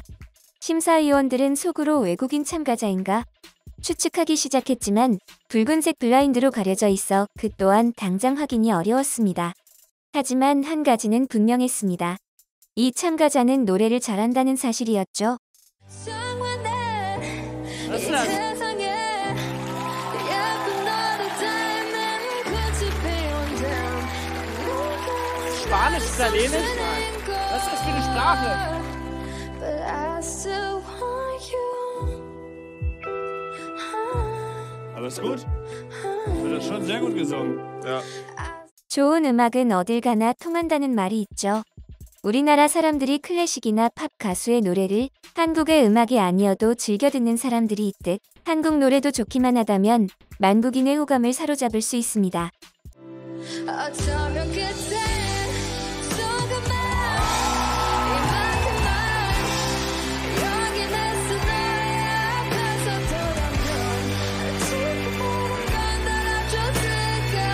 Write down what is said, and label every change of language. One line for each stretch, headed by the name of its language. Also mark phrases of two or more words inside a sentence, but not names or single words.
Korean: 심사위원들은 속으로 외국인 참가자인가 추측하기 시작했지만 붉은색 블라인드로 가려져 있어 그 또한 당장 확인이 어려웠습니다. 하지만 한 가지는 분명했습니다. 이 참가자는 노래를 잘한다는 사실이었죠.
German: Spanisch, Italienisch? Was ist das für eine Sprache? Aber ist gut. Wird das schon sehr gut gesungen. Ja.
Korean: 좋은 음악은 어딜 가나 통한다는 말이 있죠. 우리나라 사람들이 클래식이나 팝 가수의 노래를 한국의 음악이 아니어도 즐겨 듣는 사람들이 있듯 한국 노래도 좋기만 하다면 만국인의 호감을 사로잡을 수 있습니다. 어쩌면 그땐 조금만 이만큼만 여기에서 너의 앞에서 돌아면 지금 모든 건 달아줬을까.